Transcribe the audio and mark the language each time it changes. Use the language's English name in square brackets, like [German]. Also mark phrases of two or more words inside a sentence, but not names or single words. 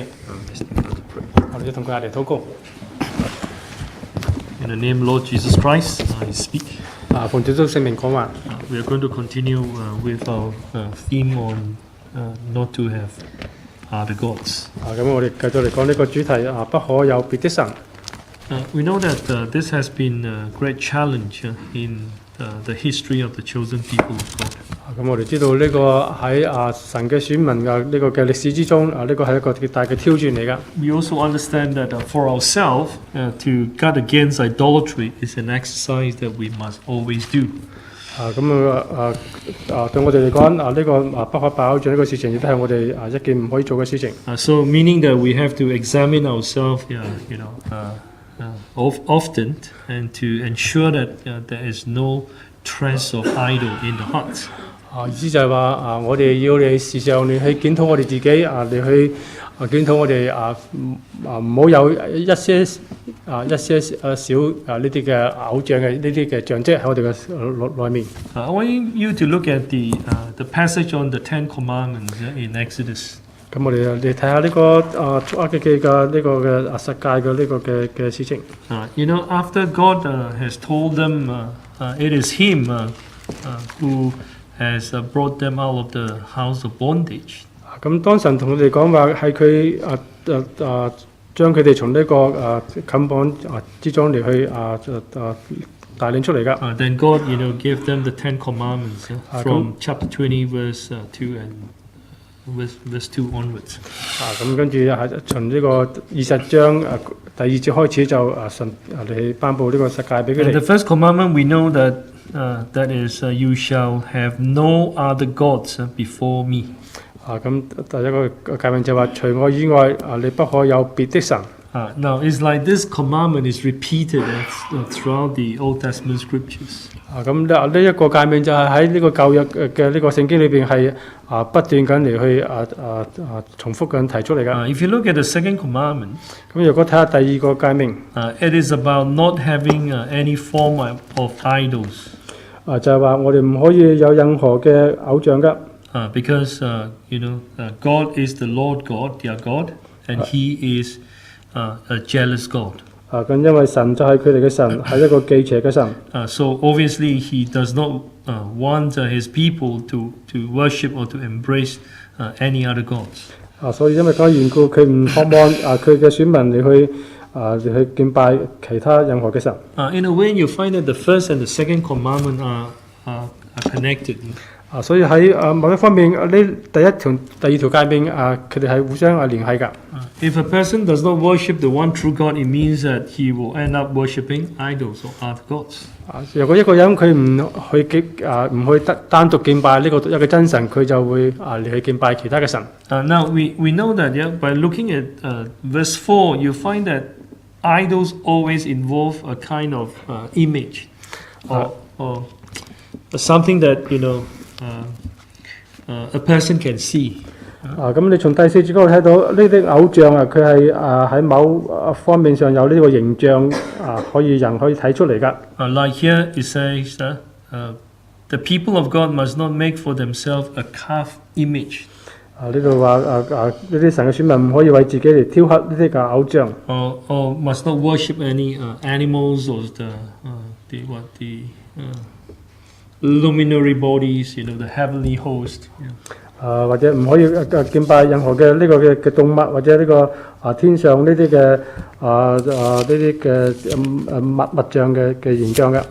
[Cantonese] 我哋要同佢嚟禱告。 [English] In the name of Lord Jesus Christ, I speak. [Cantonese] 奉主聖名講話。 [English] We are going to continue with our theme on not to have other gods. [Cantonese] 咁我哋繼續嚟講呢個主題不可有別的神。 [English] We know that this has been a great challenge in the history of the chosen people of God. [Cantonese] 咁我哋知道呢個喺神嘅選民呢個嘅歷史之中呢個係一個極大嘅挑戰嚟㗎。 [English] We also understand that for ourselves to guard against idolatry is an exercise that we must always do. [Cantonese] 對我哋嚟講呢個不可拜偶像呢個事情亦都係我哋一件唔可以做嘅事情。 [English] So meaning that we have to examine ourselves, often and to ensure that there is no trace of idol in the heart. [Cantonese] 意思就係話我哋要你時常你去檢討我哋自己你去檢討我哋唔好有一些小呢啲嘅偶像嘅呢啲嘅象跡喺我哋嘅內面。 [English] I want you to look at the passage on the Ten Commandments in Exodus. [Cantonese] 咁我哋睇下呢個出埃及記嘅呢個嘅十誡嘅呢個嘅事情。 [English] After God has told them it is Him who has brought them out of the house of bondage. [Cantonese] 咁當神同佢哋講話係佢將佢哋從呢個捆綁之中嚟去帶領出嚟噶。 [English] Then God, gave them the 10 Commandments from chapter 20, verse 2 and verse 2 onwards. [Cantonese] 咁跟住係從呢個20章第2節開始就神嚟頒布呢個世界俾佢 [English] And the [Cantonese] 哋。 [English] first commandment we know that is you shall have no other gods before me. [Cantonese] 咁第一個誡命就話除我以外你不可有別的神。 [English] Now, it's like this commandment is repeated throughout the Old Testament scriptures. [Cantonese] 咁呢一個誡命就係喺呢個舊約嘅呢個聖經裏邊係不斷緊嚟去重複緊提出嚟噶。 [English] If you look at the second commandment, [Cantonese] 咁如果睇下第二個誡命， [English] it is about not having any form of idols. [Cantonese] 就係話我哋唔可以有任何嘅偶像噶。 [English] Because God is the Lord God, their God, and He is a jealous God. [Cantonese] 咁因為神就係佢哋嘅神，係一個忌邪嘅神。 [English] So obviously He does not want His people to worship or to embrace any other gods. [Cantonese] 所以因為咁嘅緣故，佢唔渴望佢嘅選民嚟去敬拜其他任何嘅神。 [English] In a way, you find that the first and the second commandment are connected. [Cantonese] 所以喺某一方面，呢第二條誡命佢哋係互相聯繫㗎。 [English] If a person does not worship the one true God, it means that he will end up worshiping idols or other gods. [Cantonese] 如果一個人佢唔去單獨敬拜呢個一個真神，佢就會嚟去敬拜其他嘅神。 [English] Now we know that by looking at verse 4, you find that idols always involve a kind of image or something that a person can see. [Cantonese] 咁你從第4節嗰度睇到呢啲偶像佢係喺某方面上有呢個形象人可以睇出嚟㗎。 [English] Like here it says the people of God must not make for themselves a carved image. [Cantonese] 呢度話呢啲神嘅選民唔可以為自己嚟雕刻呢啲嘅偶像。 [English] Or must not worship any animals or the luminary bodies, the heavenly host. [Cantonese] 或者唔可以敬拜任何嘅呢個嘅動物，或者呢個天上呢啲嘅物象嘅形象嘅。